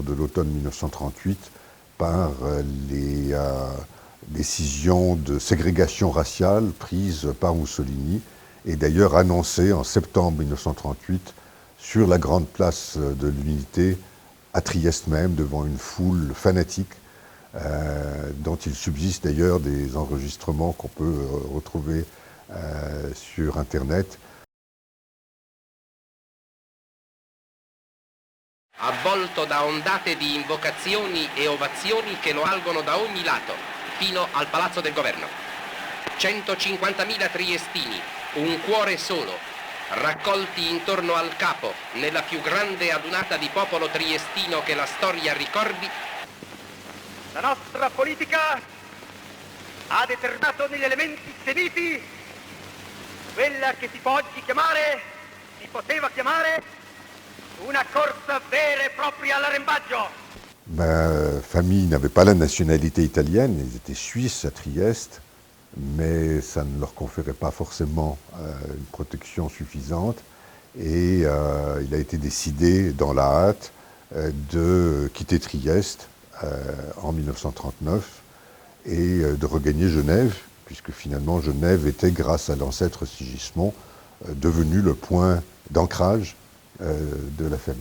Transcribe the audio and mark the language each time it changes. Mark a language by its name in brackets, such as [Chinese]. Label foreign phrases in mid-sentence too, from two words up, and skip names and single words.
[French] de l'automne 1938, par les décisions de ségrégation raciale prises par Mussolini, et d'ailleurs annoncées en septembre 1938 sur la grande place de l'Unité, à Trieste même, devant une foule fanatique, dont il subsiste d'ailleurs des enregistrements qu'on peut retrouver sur Internet. [Italian] Avvolto da ondate di invocazioni e ovazioni che lo algono da ogni lato, fino al Palazzo del Governo. 150.000 triestini, un cuore solo, raccolti intorno al capo, nella più grande adunata di popolo triestino che la storia ricordi. La nostra politica ha determinato negli elementi semiti quella che si può oggi chiamare, si poteva chiamare, una corsa vera e propria all'arrembaggio. [French] Ma famille n'avait pas la nationalité italienne, ils étaient suisses à Trieste, mais ça ne leur conférait pas forcément une protection suffisante. Et il a été décidé, dans la hâte, de quitter Trieste en 1939 et de regagner Genève, puisque finalement Genève était, grâce à l'ancêtre Sigismond, devenu le point d'ancrage de la famille.